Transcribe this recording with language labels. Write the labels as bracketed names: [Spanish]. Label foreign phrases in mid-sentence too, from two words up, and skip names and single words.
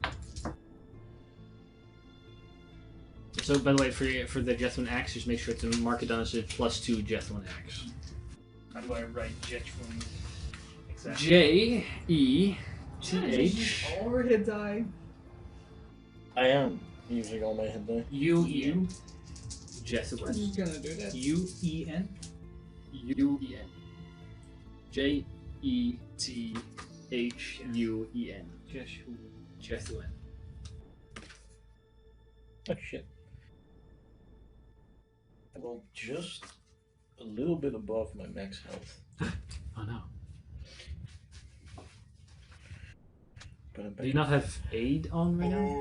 [English] So, by the way, for the Jethwin axe, just make sure to mark it down as a +2 Jethwin axe. How do I write Jetwin? Exactly. J-E-T-H Or hit die. I am using all my hit die. U-E-N? Jethwin. I'm just gonna do that. U-E-N? U-E-N. J-E-T-H-U-E-N. Jethwin. Oh shit. Well, just a little bit above my max health. Oh no. But I'm Do you not have aid on right now?